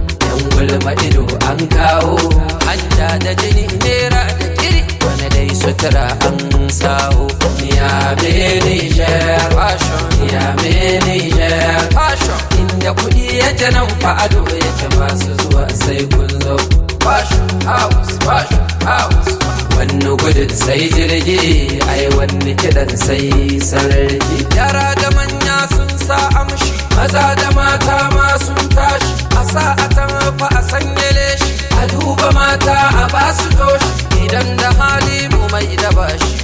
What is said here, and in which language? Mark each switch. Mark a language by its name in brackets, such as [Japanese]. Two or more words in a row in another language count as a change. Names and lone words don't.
[Hausa] Yan gulma ido an kawo, hanta da jini nera da kiri, wani dai sutura an sawo. Niyame Niger fashion, Niyame Niger fashion, inda kuɗi yake nan fa ado yake masu zuwa sai kun zo. [English] Fashion house, fashion house, [Hausa] wani gudun sai jirgi, ai wani kiɗan sai sarki. Yara da manya sun sa amshi, maza da mata ma sun tashi, a sa a tamfa a sanya leshi, a duba mata a ba su toshi, idan da hali mu mai da bashi.